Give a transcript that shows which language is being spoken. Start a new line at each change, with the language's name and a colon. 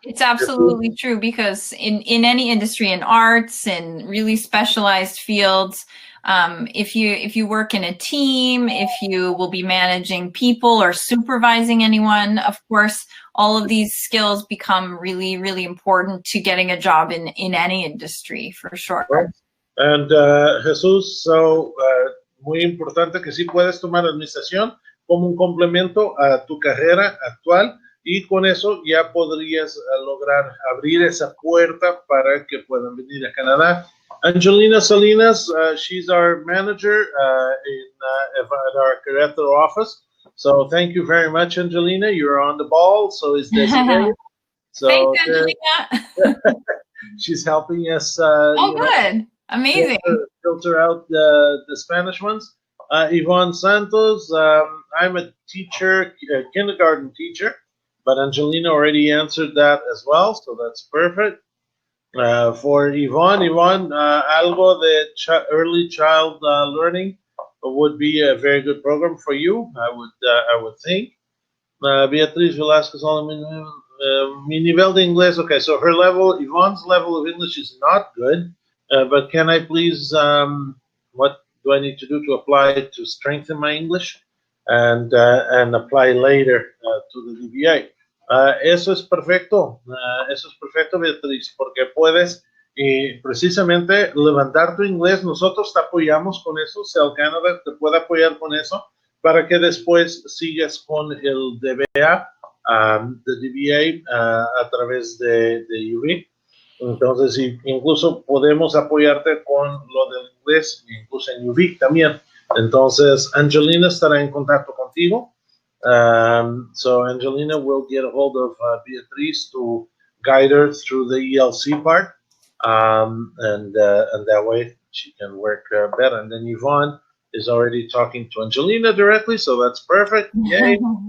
English: it's absolutely true, because in any industry, in arts and really specialized fields, if you work in a team, if you will be managing people or supervising anyone, of course, all of these skills become really, really important to getting a job in any industry, for sure. Right.
Spanish: And Jesús, so muy importante que sí puedes tomar administración como un complemento a tu carrera actual, y con eso ya podrías lograr abrir esa puerta para que puedan venir a Canadá.
English: Angelina Salinas, she's our manager at our Querétaro office. So thank you very much, Angelina. You're on the ball. So is Desde. So thanks, Angelina. She's helping us. Good. Amazing. Filter out the Spanish ones. Yvonne Santos, I'm a teacher, a kindergarten teacher, but Angelina already answered that as well, so that's perfect. For Yvonne,
Spanish: algo de
English: early child learning would be a very good program for you, I would think.
Spanish: Beatriz Velasquez, mi nivel de inglés.
English: Okay, so Yvonne's level of English is not good. But can I please, what do I need to do to apply to strengthen my English and apply later to the DBA?
Spanish: Eso es perfecto, Beatriz, porque puedes precisamente levantar tu inglés. Nosotros te apoyamos con eso, CEL Canada te puede apoyar con eso para que después sigas con el DBA, de DBA a través de U-Vic. Entonces, incluso podemos apoyarte con lo del inglés, incluso en U-Vic también. Entonces, Angelina estará en contacto contigo.
English: So Angelina will get a hold of Beatriz to guide her through the ELC part. and that way she can work better. And then Yvonne is already talking to Angelina directly, so that's perfect. Yay.